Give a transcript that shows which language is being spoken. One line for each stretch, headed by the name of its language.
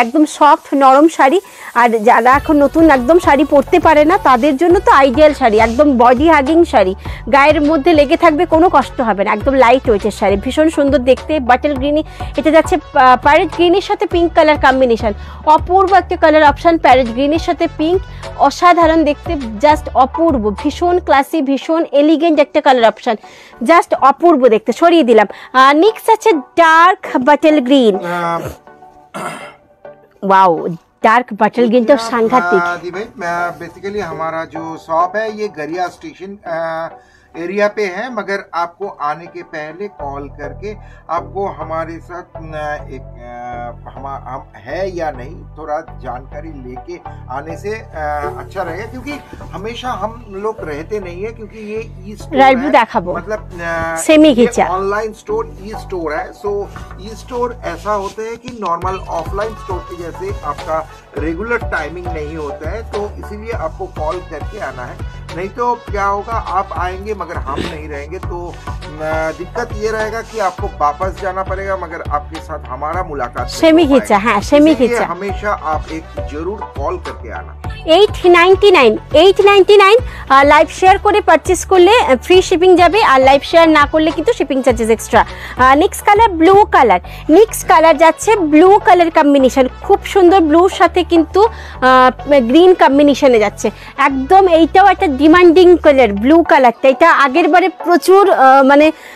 Bangla: একদম সফট নরম শাড়ি, আর যারা এখন নতুন একদম শাড়ি পরতে পারে না তাদের জন্য তো আইডিয়াল শাড়ি, একদম বডি হাগিং শাড়ি, গায়ের মধ্যে লেগে থাকবে, কোনো কষ্ট হবে না, একদম লাইট ওয়েটের শাড়ি, ভীষণ সুন্দর দেখতে। বাটল গ্রিনি, এটা যাচ্ছে প্যারেট গ্রিনের সাথে পিঙ্ক কালার কম্বিনেশন, অপূর্ব একটা কালার অপশান, প্যারেট গ্রিনের সাথে পিঙ্ক, অসাধারণ দেখতে, জাস্ট অপূর্ব, ভীষণ ক্লাসি, ভীষণ এলিগেন্ট একটা কালার অপশান, জাস্ট অপূর্ব দেখতে। সরিয়ে দিলাম। নেক্সট আছে डार्क बटल ग्रीन, वाओ डार्क बटल ग्रीन तो सांघातिक।
Hindi: बेसिकली हमारा जो शॉप है ये गरिया स्टेशन एरिया पे है, मगर आपको आने के पहले कॉल करके आपको हमारे साथ एक हम है या नहीं थोड़ा जानकारी लेके आने से अच्छा रहेगा, क्योंकि हमेशा हम लोग रहते नहीं है, क्योंकि ये ई स्टोर है, मतलब सेमी घिचा ऑनलाइन स्टोर ई स्टोर है। सो ई स्टोर ऐसा होता है कि नॉर्मल ऑफलाइन स्टोर के जैसे आपका रेगुलर टाइमिंग नहीं होता है, तो इसीलिए आपको कॉल करके आना है, नहीं तो क्या होगा आप आएंगे मगर हम नहीं रहेंगे, तो दिक्कत ये रहेगा कि आपको वापस जाना पड़ेगा, मगर आपके साथ हमारा मुलाकात सेमी घिचा, हाँ सेमी घिचा। हमेशा आप एक जरूर कॉल करके आना।
Bangla: 899 লাইভ শেয়ার করে পারচেস করলে ফ্রি শিপিং যাবে, আর লাইভ শেয়ার না করলে কিন্তু shipping charges extra. Next colour blue colour, next colour যাচ্ছে ব্লু কালার কম্বিনেশন, খুব সুন্দর ব্লুর সাথে কিন্তু গ্রিন কম্বিনেশনে যাচ্ছে, একদম এইটাও একটা ডিমান্ডিং কালার ব্লু কালারটা। এটা আগের বারে প্রচুর মানে